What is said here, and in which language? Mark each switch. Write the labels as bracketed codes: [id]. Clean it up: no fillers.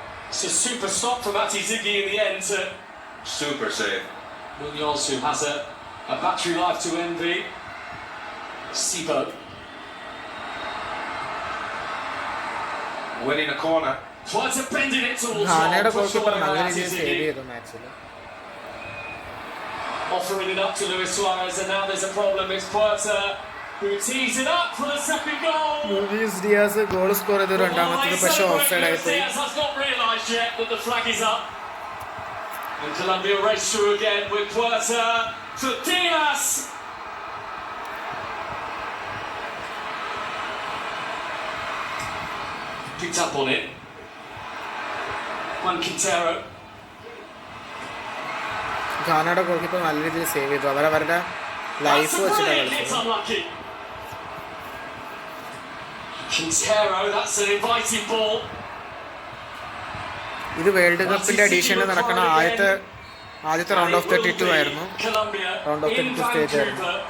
[en] It's a super stop from Ati Ziggy in the end to Super save. Munoz, who has a battery life to envy. Sibo. Winning a corner. Tries to bend it towards [ml] ഘാനയുടെ goalkeeper നല്ല രീതിയിൽ save ചെയ്തു മാച്ചിൽ. [en] Offering it up to Luis Suarez, and now there's a problem. It's Puerta who tees it up for the second goal. [ml] Luis Diaz goal score ചെയ്തു രണ്ടാമത്തേത്, പക്ഷേ offside ആയി പോയി. [en] Diaz has not realised yet that the flag is up. And Colombia race through again with Puerta for Diaz. Picked up on it. Juan Quintero. [ml] ഘാനയുടെ goalkeeper നല്ല രീതിയിൽ save ചെയ്തു. അവരവരുടെ life വെച്ചിട്ടാണ് കളിച്ചത്. [en] Quintero, that's an inviting ball. [ml] ഇത് world കപ്പിൻ്റെ എഡീഷനിൽ നടക്കുന്ന ആദ്യത്തെ റൗണ്ട് ഓഫ് 32 ആയിരുന്നു. റൗണ്ട് ഓഫ് 32 സ്റ്റേജ് ആയിരുന്നു.